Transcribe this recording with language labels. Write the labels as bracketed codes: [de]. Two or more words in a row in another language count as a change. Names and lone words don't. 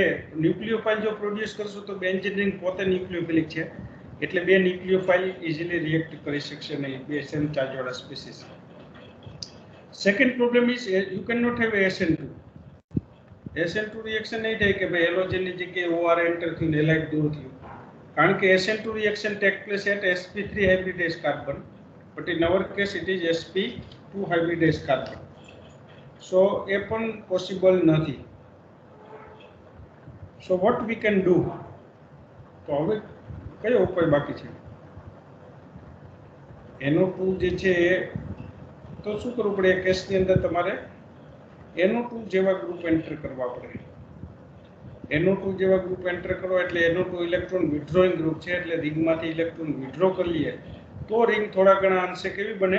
[gu] ન્યુક્લિયોફાઇલ જો પ્રોડ્યુસ કરશો તો બેન્ઝીન રિંગ પોતે ન્યુક્લિયોફિલિક છે એટલે બે ન્યુક્લિયોફાઇલ [en] easily react [gu] કરી શકશે નહીં, બે સેમ ચાર્જવાળા સ્પીસીસ. [en] second problem is you can not have SN2. [gu] SN2 રિએક્શન નહીં થાય કે ભાઈ હેલોજનની જગ્યાએ OR એન્ટર થયું ને હેલાઇડ દૂર થયું. કારણ કે [en] SN2 reaction take place at sp3 hybridized carbon, but in our case it is sp2 hybridized carbon. [gu] So એ પણ possible નથી. [en] So what we can do? [gu] તો હવે કયો ઉપાય બાકી છે? NO2 જે છે તો શું કરવું પડે? એ કેસની અંદર તમારે NO2 જેવા ગ્રુપ એન્ટર કરવા પડે. NO2 જેવા ગ્રુપ એન્ટર કરો એટલે NO2 [en] electron withdrawing group [gu] છે એટલે રિંગમાંથી [en] electron withdraw [gu] કરી લઈએ તો રિંગ થોડા ઘણા અંશે કેવી બને?